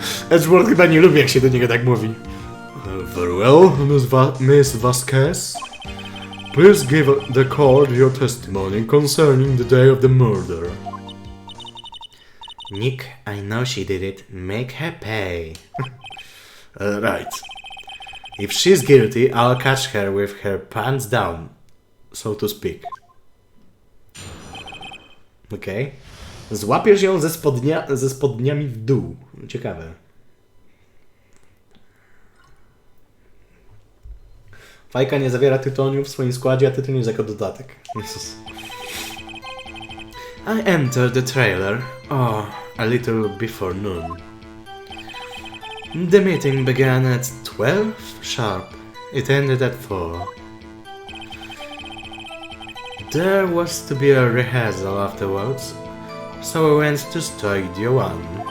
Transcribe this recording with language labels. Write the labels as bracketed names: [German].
[Polish] Edgeworth chyba nie lubi, jak się do niego tak mówi. [English] Very well, Miss Vasquez. Please give the court your testimony concerning the day of the murder. Nick, I know she did it. Make her pay. Right. If she's guilty, I'll catch her with her pants down, so to speak. [Polish] Okej. Złapiesz ją ze spodniami w dół. Ciekawe. Fajka nie zawiera tytoniu w swoim składzie, a tytoń jest jako dodatek. Jezus. [English] I entered the trailer, a little before noon. The meeting began at 12 sharp. It ended at 4. There was to be a rehearsal afterwards, so I went to Studio 1.